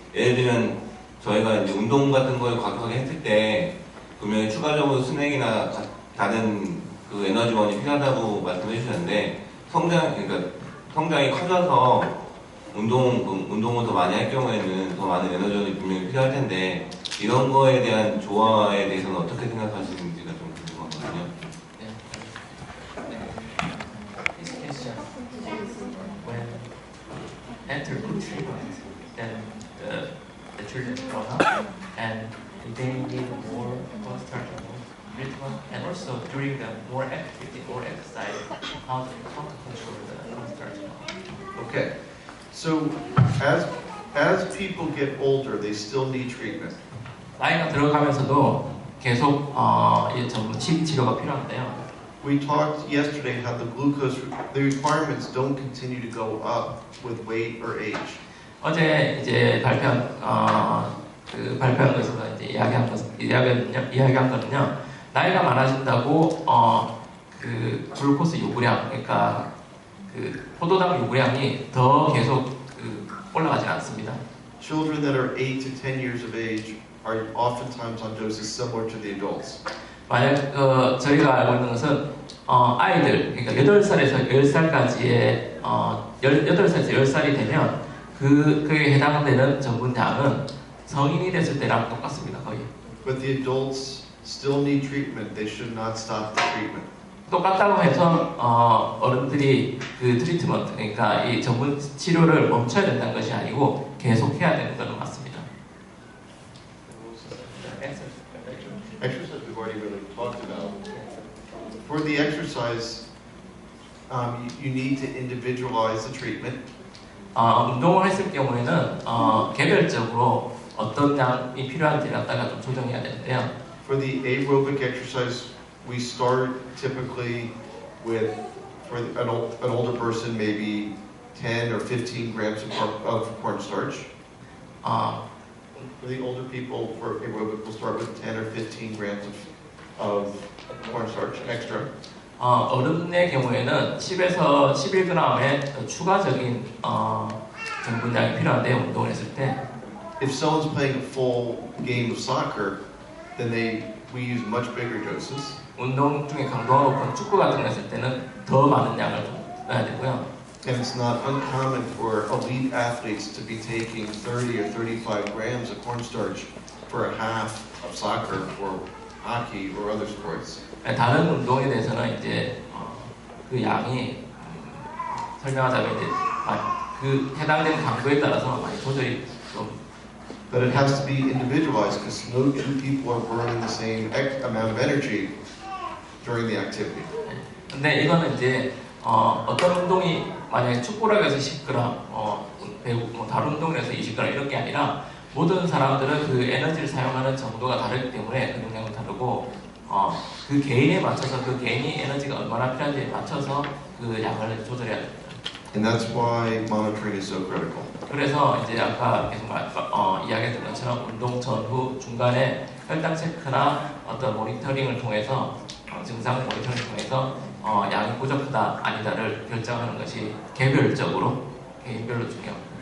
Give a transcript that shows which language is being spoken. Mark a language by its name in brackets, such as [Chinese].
[Korean] 예를 들면 저희가 이제 운동 같은 걸 과격하게 했을 때 분명히 추가적으로 스낵이나 다른 그 에너지원이 필요하다고 말씀해 주셨는데 성장이 커져서 운동을 더 많이 할 경우에는 더 많은 에너지원이 분명히 필요할 텐데 이런 거에 대한 조화에 대해서는 어떻게 생각하시는지가 좀 궁금하거든요. [English] This question, when after good treatment, then the children grow up and they need more starch, treatment, and also during the more activity, more exercise, how to control the cornstarch. Okay. So as people get older, they still need treatment. [Korean] 나이가 들어가면서도 계속 이 전문 식이 치료가 필요한데요. [English] We talked yesterday how the requirements don't continue to go up with weight or age. [Korean] 어제 이제 발표한 것에서 이제 이야기한 거는요. 나이가 많아진다고 그 글루코스 요구량, 그러니까 그 포도당 요구량이 더 계속 올라가진 않습니다. [English] Children that are 8 to 10 years of age are oftentimes on doses similar to the adults. [Korean] 만약 저희가 알고 있는 것은 아이들, 그러니까 8살에서 10살까지의 8살에서 10살이 되면 그에 해당되는 전분량은 성인이 됐을 때랑 똑같습니다, 거의. [English] But the adults still need treatment. They should not stop the treatment. [Korean] 똑같다고 해서 어른들이 그 트리트먼트, 그러니까 이 전문 치료를 멈춰야 된다는 것이 아니고 계속 해야 되는 것은 맞습니다. [English] Exercise we've already really talked about. For the exercise, you need to individualize the treatment. [Korean] 운동을 했을 경우에는 개별적으로 어떤 양이 필요한지 갖다가 좀 조정해야 되는데요. [English] For the aerobic exercise, we start typically with, for an older person, maybe 10 or 15 grams of cornstarch. For the older people, for aerobic, we'll start with 10 or 15 grams of cornstarch extra. [Korean] 어른의 경우에는 10에서 11g의 추가적인 전분량이 필요한데요, 운동을 했을 때. [English] If someone's playing a full game of soccer, then we use much bigger doses. [Korean] 운동 중에 강도가 높은 축구 같은 거 했을 때는 더 많은 양을 좀 넣어야 되고요. [English] And it's not uncommon for elite athletes to be taking 30 or 35 grams of cornstarch for a half of soccer or hockey or other sports. [Korean] 다른 운동에 대해서는 이제 그 양이 설명하자면 이제 그 해당되는 강도에 따라서 많이 조절이 좀. [English] But it has to be individualized because no two people are burning the same amount of energy during the activity. [Korean] 근데 이거는 이제 어떤 운동이 만약에 축구라고 해서 10g, 배구 다른 운동을 해서 20g 이런 게 아니라 모든 사람들은 그 에너지를 사용하는 정도가 다르기 때문에 운동량은 다르고 그 개인에 맞춰서 그 개인이 에너지가 얼마나 필요한지에 맞춰서 그 양을 조절해야 됩니다. [English] And that's why monitoring is so critical. [Korean] 그래서 이제 아까 계속 이야기했던 것처럼 운동 전후 중간에 혈당 체크나 어떤 모니터링을 통해서 증상 모니터링을 통해서 양이 부족하다 아니다를 결정하는 것이 개별적으로 개인별로 중요합니다.